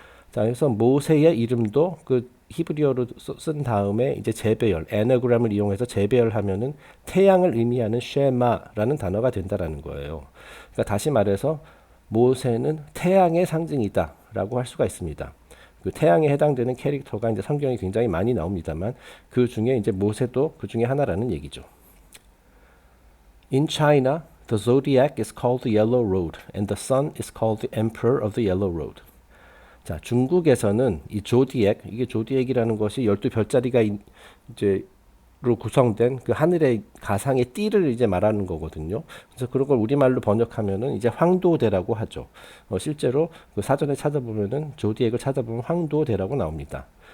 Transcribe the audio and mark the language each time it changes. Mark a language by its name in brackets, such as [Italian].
[Korean] 자, 그래서 모세의 이름도 그 히브리어로 쓴 다음에 이제 재배열, 에너그램을 이용해서 재배열하면은 태양을 의미하는 쉐마라는 단어가 된다라는 거예요. 그러니까 다시 말해서 모세는 태양의 상징이다라고 할 수가 있습니다. 그 태양에 해당되는 캐릭터가 이제 성경에 굉장히 많이 나옵니다만 그 중에 이제 모세도 그 중에 하나라는 얘기죠. [English] In China, the zodiac is called the Yellow Road, and the sun is called the Emperor of the Yellow Road. [Korean] 자, 중국에서는 이 이게 조디액이라는 것이 12별자리가 이제 로 구성된 그 하늘의 가상의 띠를 이제 말하는 거거든요. 그래서 그런 걸 우리말로 번역하면은 이제 황도대라고 하죠. 실제로 그 사전에 찾아보면은 조디액을 찾아보면 황도대라고 나옵니다.